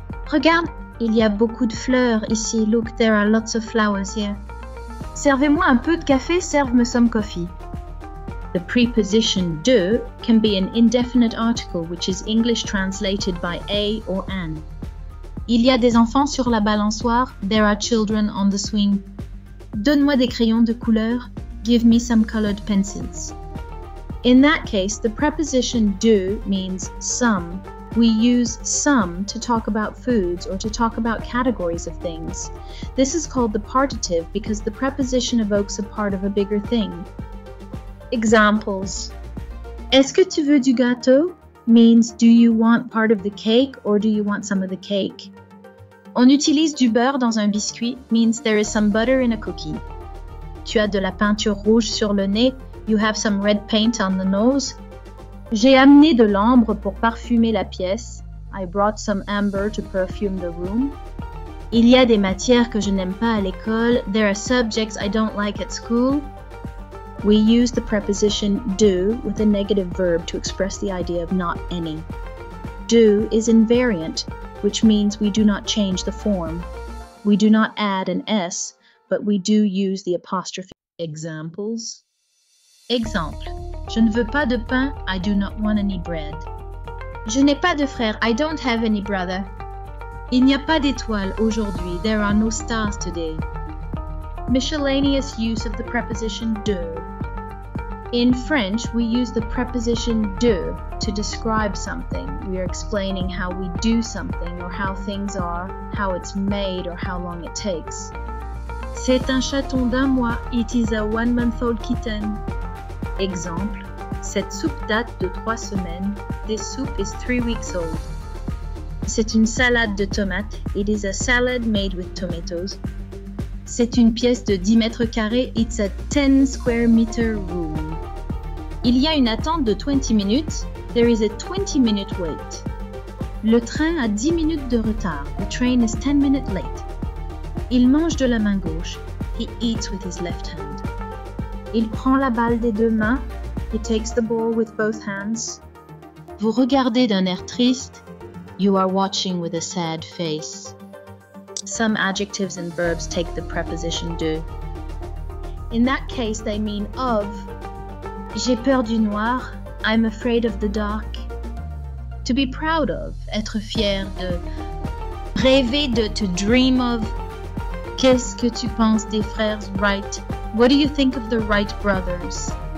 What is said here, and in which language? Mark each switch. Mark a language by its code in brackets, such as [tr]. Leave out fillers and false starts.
[fr] Regarde, il y a beaucoup de fleurs ici. [en] Look, there are lots of flowers here. Servez-moi un peu de café, serve-me some coffee. The preposition de can be an indefinite article which is English translated by a or an. [fr] Il y a des enfants sur la balançoire. [en] There are children on the swing. [fr] Donne-moi des crayons de couleur. [en] Give me some colored pencils. In that case, the preposition de means some. We use some to talk about foods or to talk about categories of things. This is called the partitive because the preposition evokes a part of a bigger thing. Examples. [fr] Est-ce que tu veux du gâteau? [en] Means do you want part of the cake or do you want some of the cake? [fr] On utilise du beurre dans un biscuit [en] means there is some butter in a cookie. [fr] Tu as de la peinture rouge sur le nez. [en] You have some red paint on the nose. [fr] J'ai amené de l'ambre pour parfumer la pièce. [en] I brought some amber to perfume the room. [fr] Il y a des matières que je n'aime pas à l'école. [en] There are subjects I don't like at school. we use the preposition do with a negative verb to express the idea of not any. Do is invariant, which means we do not change the form. We do not add an S, but we do use the apostrophe. Examples. Exemple. [fr] Je ne veux pas de pain, [en] I do not want any bread. [fr] Je n'ai pas de frère, [en] I don't have any brother. [fr] Il n'y a pas d'étoiles aujourd'hui, [en] there are no stars today. Miscellaneous use of the preposition de. In French, we use the preposition de to describe something. We are explaining how we do something or how things are, how it's made, or how long it takes. [fr] C'est un chaton d'un mois, [en] it is a one-month-old kitten. [fr] Exemple. Cette soupe date de 3 semaines. [en] This soup is 3 weeks old. [fr] C'est une salade de tomates. [en] It is a salad made with tomatoes. [fr] C'est une pièce de 10 mètres carrés. [en] It's a 10 square meter room. [fr] Il y a une attente de 20 minutes. [en] There is a 20-minute wait. [fr] Le train a 10 minutes de retard. [en] The train is 10 minutes late. [fr] Il mange de la main gauche. [en] He eats with his left hand. [fr] Il prend la balle des deux mains. [en] He takes the ball with both hands. [fr] Vous regardez d'un air triste. [en] You are watching with a sad face. Some adjectives and verbs take the preposition de. In that case, they mean of. [fr] J'ai peur du noir. [en] I'm afraid of the dark. To be proud of. [fr] Être fier de. Rêver de. [en] To dream of. [fr] Qu'est-ce que tu penses des frères Wright? [en] What do you think of the Wright brothers?